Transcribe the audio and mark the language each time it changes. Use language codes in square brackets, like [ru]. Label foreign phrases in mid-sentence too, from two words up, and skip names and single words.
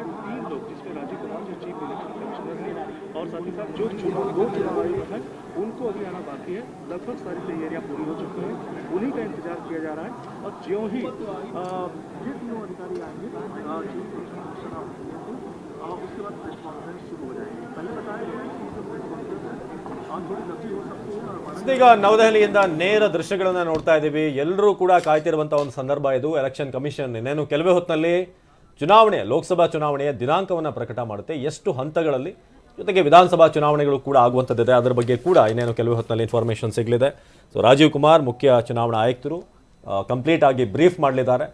[hi] 3 लोग, जिसमें राजीव कुमार जो [en] chief election commissioner [hi] है और साथ ही साथ जो दो चुनाव आयुक्त हैं उनको अभी आना बाकी है। लगभग सारी तैयारियां पूरी हो चुकी हैं, उन्हीं का इंतजार किया जा रहा है। और ज्यों ही ये तीनों अधिकारी आएंगे [en] chief election commissioner of India [hi] को, उसके बाद [en] press conference [hi] शुरू हो जाएगी। पहले बताया गया है कि [en] press conference [hi] है थोड़ी लंबी हो सकती है। [kn] ಈಗ ನವದೆಹಲಿಯಿಂದ ನೇರ ದೃಶ್ಯಗಳನ್ನ ನೋಡ್ತಾ ಇದ್ದೀವಿ. ಎಲ್ಲರೂ ಕೂಡ ಕಾಯ್ತಿರುವಂತಹ ಒಂದು ಸಂದರ್ಭ ಇದು. [en] election commission [kn] ಇನ್ನೇನು ಕೆಲವೇ ಹೊತ್ತಿನಲ್ಲಿ ಚುನಾವಣೆ, ಲೋಕಸಭಾ ಚುನಾವಣೆಯ ದಿನಾಂಕವನ್ನು ಪ್ರಕಟ ಮಾಡುತ್ತೆ. ಎಷ್ಟು ಹಂತಗಳಲ್ಲಿ, ಜೊತೆಗೆ ವಿಧಾನಸಭಾ ಚುನಾವಣೆಗಳು ಕೂಡ ಆಗುವಂಥದ್ದಿದೆ. ಅದರ ಬಗ್ಗೆ ಕೂಡ ಇನ್ನೇನು ಕೆಲವೇ ಹೊತ್ತಿನಲ್ಲಿ ಇನ್ಫಾರ್ಮೇಷನ್ ಸಿಗಲಿದೆ. ಸೊ ರಾಜೀವ್ ಕುಮಾರ್ ಮುಖ್ಯ ಚುನಾವಣಾ ಆಯುಕ್ತರು ಕಂಪ್ಲೀಟ್ ಆಗಿ ಬ್ರೀಫ್ ಮಾಡಲಿದ್ದಾರೆ.